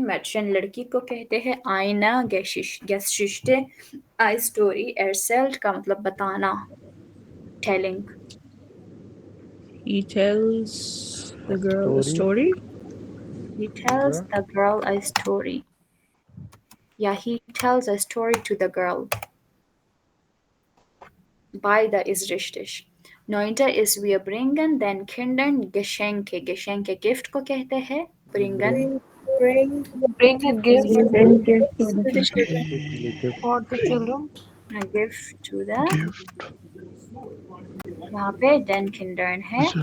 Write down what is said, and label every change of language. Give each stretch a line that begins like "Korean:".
Hindi: Mädchen लड़की को कहते हैं
German: eine Geschichte,
English: a story।
Hindi: erzählt का मतलब बताना, telling।
English: He tells the girl a story. He tells the girl a story। Yeah, he tells a story to the girl।
German: Beide ist richtig। Neunte ist wir bringen den Kindern Geschenke।
Hindi: Geschenke gift को कहते हैं, bringen
English: Bring a gift to the children Letter. for the children. a gift to the Gift.
Hindi: यहाँ पे den Kindern है।